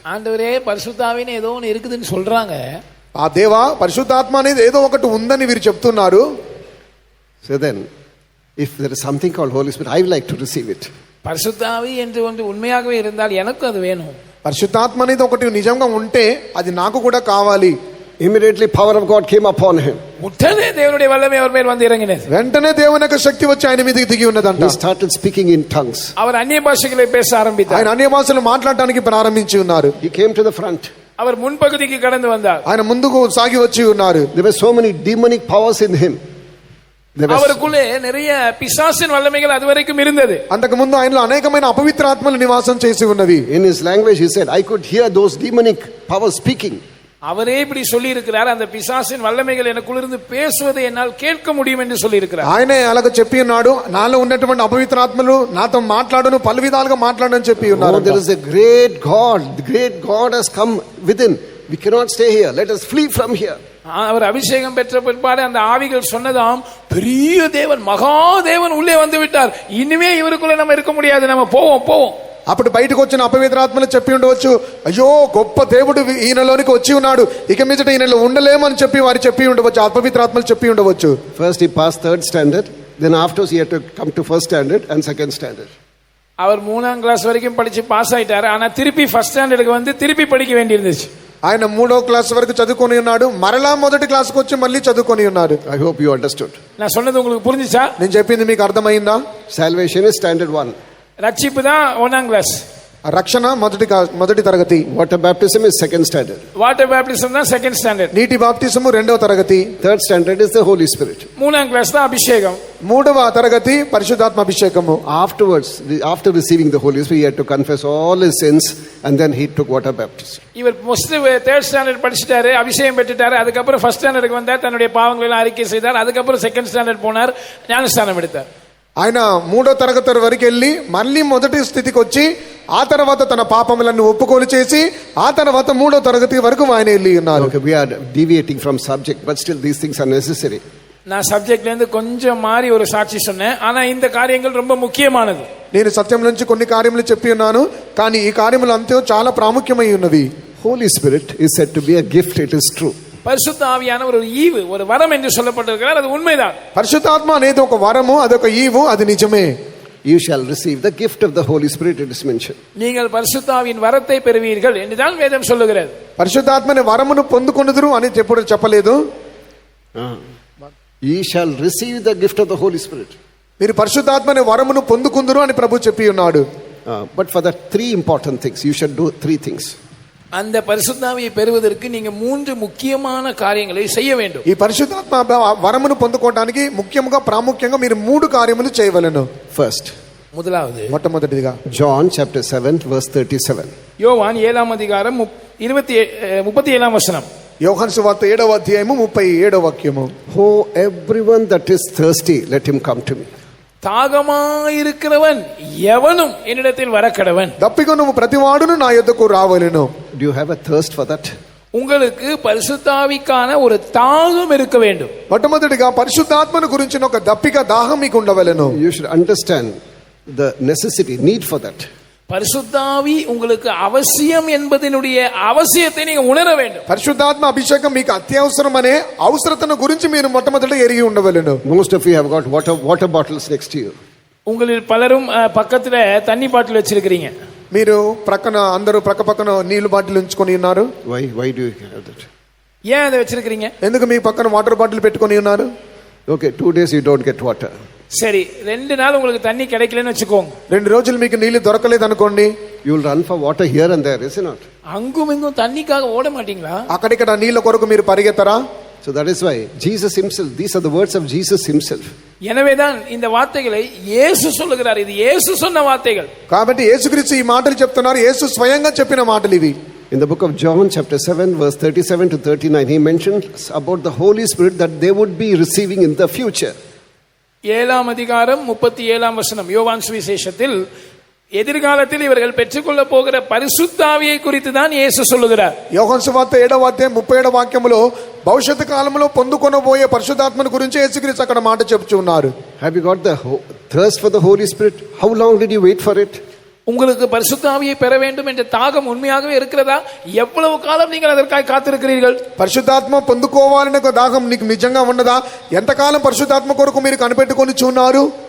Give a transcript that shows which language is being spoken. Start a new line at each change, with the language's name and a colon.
Tamil: ஆண்டவரே பரிசுத்த ஆவின்னு ஏதோ ஒன்னு இருக்குதுன்னு சொல்றாங்க.
Telugu: ఆ దేవా పరిశుద్ధాత్మ అనేది ఏదో ఒకటి ఉందని వీరు చెప్తున్నారు.
English: So then, if there is something called Holy Spirit, I would like to receive it.
Tamil: பரிசுத்த ஆவி என்று ஒன்று உண்மையாகவே இருந்தால் எனக்கு அது வேணும்.
Telugu: పరిశుద్ధాత్మ అనేది ఒకటి నిజంగా ఉంటే అది నాకు కూడా కావాలి.
English: Immediately power of God came upon him.
Tamil: உடனே தேவனுடைய வல்லமை அவர் மேல் வந்து இறங்கினது.
Telugu: వెంటనే దేవుని యొక్క శక్తి వచ్చి ఆయన మీదకి దిగి ఉన్నదంట.
English: He started speaking in tongues.
Tamil: அவர்
Telugu: అన్య
Tamil: భాషகளை பேச ఆరంభిத்தார்.
Telugu: ఆయన అన్య భాషలు మాట్లాడడానికి ప్రారంభించి ఉన్నారు.
English: He came to the front.
Tamil: அவர் முன்பகுதிக்கு கடந்து வந்தார்.
Telugu: ఆయన ముందుకు సాగి వచ్చి ఉన్నారు.
English: There were so many demonic powers in him.
Tamil: அவருக்குள்ளே நிறைய பிசாசின் வல்லமைகள் அதுவரைக்கும் இருந்தது.
Telugu: అంతకు ముందు ఆయనలో అనేకమైన అపవిత్ర ఆత్మలు నివాసం చేసి ఉన్నవి.
English: In his language he said, I could hear those demonic powers speaking.
Tamil: அவரே இப்படி சொல்லி இருக்கிறார், அந்த பிசாசின் வல்லமைகள் எனக்குள்ள இருந்து பேசுவதை என்னால் கேட்க முடியும் என்று சொல்லி இருக்கிறார்.
Telugu: ఆయనే అలాగ చెప్పి ఉన్నాడు, నాలో ఉన్నటువంటి అపవిత్ర ఆత్మలు నాతో మాట్లాడును, పలు విధాలుగా మాట్లాడని చెప్పి ఉన్నారు.
English: There is a great God. The great God has come within. We cannot stay here. Let us flee from here.
Tamil: அவர் அபிஷேகம் பெற்ற பிற்பாடு அந்த ஆவிகள் சொன்னதாம், பெரிய தேவன், மகா தேவன் உள்ளே வந்து விட்டார், இனிமே இவருக்குள்ள நம்ம இருக்க முடியாது, நம்ம போவோம் போவோம்.
Telugu: అప్పుడు బయటకు వచ్చిన అపవిత్రాత్మలు చెప్పి ఉండవచ్చు, అయ్యో గొప్ప దేవుడు ఈయనలోనికి వచ్చి ఉన్నాడు, ఇక మీదట ఈయనలో ఉండలేమని చెప్పి వారు చెప్పి ఉండవచ్చు, అపవిత్రాత్మలు చెప్పి ఉండవచ్చు.
English: First he passed third standard, then afterwards he had to come to first standard and second standard.
Tamil: அவர் 3ஆம் கிளாஸ் வரைக்கும் படிச்சு பாஸ் ஆயிட்டாரு, ஆனா திருப்பி ஃபர்ஸ்ட் ஸ்டாண்டர்டுக்கு வந்து திருப்பி படிக்க வேண்டியிருந்துச்சு.
Telugu: ఆయన 3వ క్లాస్ వరకు చదువుకొని ఉన్నాడు, మరలా మొదటి క్లాస్కి వచ్చి మళ్ళీ చదువుకొని ఉన్నారు.
English: I hope you understood.
Tamil: நான் சொன்னது உங்களுக்கு புரிஞ்சுச்சா?
Telugu: నేను చెప్పింది మీకు అర్థమైందా?
English: Salvation is standard 1.
Tamil: ரட்சிப்பு தான் 1ஆம் கிளாஸ்.
Telugu: రక్షణ మొదటి తరగతి.
English: Water baptism is second standard.
Tamil: Water baptism தான் సెకండ్ స్టాండర్డ్.
Telugu: నీటి బాప్టిజము 2వ తరగతి.
English: Third standard is the Holy Spirit.
Tamil: 3ஆம் கிளாஸ் தான் అభిషేకం.
Telugu: 3వ తరగతి పరిశుద్ధాత్మ అభిషేకము.
English: Afterwards, after receiving the Holy Spirit, he had to confess all his sins and then he took water baptism.
Tamil: இவர் ஃபர்ஸ்ட் 3rd ஸ்டாண்டர்ட் படிச்சிட்டாரு, அபிஷேகம் பெற்றுட்டாரு, அதுக்கப்புறம் ஃபர்ஸ்ட் ஸ்டாண்டர்டுக்கு வந்தார், தன்னுடைய பாவங்களை எல்லாம் அறிக்கை செய்தார், அதுக்கப்புறம் செகண்ட் ஸ்டாண்டர்ட் போனார், ஞானஸ்நானம் எடுத்தார்.
Telugu: ఆయన 3వ తరగతి వరకు వెళ్ళి మళ్ళీ మొదటి స్థితికి వచ్చి ఆ తర్వాత తన పాపములను ఒప్పుకోలు చేసి ఆ తర్వాత 3వ తరగతి వరకు ఆయన వెళ్ళి ఉన్నారు.
English: Okay, we are deviating from subject, but still these things are necessary.
Tamil: நான் சப்ஜெக்ட்ல இருந்து கொஞ்சம் மாறி ஒரு சாட்சி சொன்னேன், ஆனா இந்த காரியங்கள் ரொம்ப முக்கியமானது.
Telugu: నేను సత్యం నుంచి కొన్ని కార్యములు చెప్పి ఉన్నాను, కానీ ఈ కార్యములు అంతా చాలా ప్రాముఖ్యమై ఉన్నవి.
English: Holy Spirit is said to be a gift, it is true.
Tamil: பரிசுத்த ஆவியானவர் ஒரு ஈவு, ஒரு வரம் என்று சொல்லப்பட்டிருக்கிறார், அது உண்மைதான்.
Telugu: పరిశుద్ధాత్మ అనేది ఒక వరము, అదొక ఈవు, అది నిజమే.
English: You shall receive the gift of the Holy Spirit, it is mentioned.
Tamil: நீங்கள் பரிசுத்த ஆவியின் வரத்தை பெறுவீர்கள் என்றுதான் வேதம் சொல்லுகிறது.
Telugu: పరిశుద్ధాత్మని వరమును పొందుకొనుదురు అని ఎప్పుడు చెప్పలేదు.
English: Ye shall receive the gift of the Holy Spirit.
Telugu: మీరు పరిశుద్ధాత్మని వరమును పొందుకుందురు అని ప్రభు చెప్పి ఉన్నాడు.
English: But for the 3 important things, you should do 3 things.
Tamil: அந்த பரிசுத்தாவியை பெறுவதற்கு நீங்க 3 முக்கியமான காரியங்களை செய்ய வேண்டும்.
Telugu: ఈ పరిశుద్ధాత్మ వరమును పొందుకోవడానికి ముఖ్యంగా ప్రాముఖ్యంగా మీరు 3 కార్యములు చేయవలెను.
English: First,
Tamil: முதலாவது
Telugu: మొట్టమొదటిగా
English: John chapter 7 verse 37.
Tamil: யோவான் 7ஆம் அதிகாரம் 37ஆம் வசனம்.
Telugu: యోహాను సువార్త 7వ అధ్యాయము 37వ వాక్యము.
English: Oh, everyone that is thirsty, let him come to me.
Tamil: தாகமாயிருக்கிறவன் எவனும் என்னிடத்தில் வரக்கடவன்.
Telugu: దప్పికొను ప్రతివాడును నా యొద్దకు రావలెను.
English: Do you have a thirst for that?
Tamil: உங்களுக்கு பரிசுத்தாவிக்கான ஒரு தாகம் இருக்க வேண்டும்.
Telugu: మొట్టమొదటిగా పరిశుద్ధాత్మను గురించిన ఒక దప్పిక దాహం మీకు ఉండవలెను.
English: You should understand the necessity, need for that.
Tamil: பரிசுத்தாவி உங்களுக்கு அவசியம் என்பதனுடைய அவசியத்தை நீங்க உணர வேண்டும்.
Telugu: పరిశుద్ధాత్మ అభిషేకం మీకు అత్యవసరం అనే అవసరతను గురించి మీరు మొట్టమొదట ఎరిగి ఉండవలెను.
English: Most of you have got water bottles next to you.
Tamil: உங்களில் பலரும் பக்கத்துல தண்ணி பாட்டில் வச்சிருக்கிறீங்க.
Telugu: మీరు ప్రక్కన అందరూ పక్కన నీళ్లు బాటిల్ ఉంచుకొని ఉన్నారు.
English: Why do you have that?
Tamil: ஏன் அதை வச்சிருக்கிறீங்க?
Telugu: ఎందుకు మీ పక్కన వాటర్ బాటిల్ పెట్టుకొని ఉన్నారు?
English: Okay, 2 days you don't get water.
Tamil: சரி, 2 நாள் உங்களுக்கு தண்ணி கிடைக்கலன்னு வச்சுக்கோங்க.
Telugu: 2 రోజులు మీకు నీళ్లు దొరకలేదు అనుకోండి.
English: You will run for water here and there, is it not?
Tamil: அங்கும் இங்கும் தண்ணிக்காக ஓட மாட்டீங்களா?
Telugu: అక్కడిక్కడ నీళ్ల కొరకు మీరు పరిగెత్తరా?
English: So that is why Jesus himself, these are the words of Jesus himself.
Tamil: எனவேதான் இந்த வார்த்தைகளை இயேசு சொல்லுகிறார். இது இயேசு சொன்ன வார்த்தைகள்.
Telugu: కాబట్టి యేసుక్రీస్తు ఈ మాటలు చెప్తున్నారు. యేసు స్వయంగా చెప్పిన మాటలు ఇవి.
English: In the book of John chapter 7 verse 37 to 39 he mentions about the Holy Spirit that they would be receiving in the future.
Tamil: 7ஆம் அதிகாரம் 37ஆம் வசனம் யோவான் சுவிசேஷத்தில் எதிர்காலத்தில் இவர்கள் பெற்றுக்கொள்ள போகிற பரிசுத்த ஆவியை குறித்து தான் இயேசு சொல்லுகிறார்.
Telugu: యోహాను సువార్త 7వ అధ్యాయం 37వ వాక్యములో భవిష్యత్తు కాలంలో పొందుకొనబోయే పరిశుద్ధాత్మను గురించి యేసుక్రీస్తు అక్కడ మాట చెప్తూ ఉన్నారు.
English: Have you got the thirst for the Holy Spirit? How long did you wait for it?
Tamil: உங்களுக்கு பரிசுத்த ஆவியை பெற வேண்டும் என்ற தாகம் உண்மையாகவே இருக்கிறதா? எவ்வளவு காலம் நீங்கள் அதற்காக காத்திருக்கிறீர்கள்?
Telugu: పరిశుద్ధాత్మ పొందుకోవాలనే దాహం నీకు నిజంగా ఉన్నదా? ఎంతకాలం పరిశుద్ధాత్మ కొరకు మీరు కనిపెట్టుకొని చూన్నారు?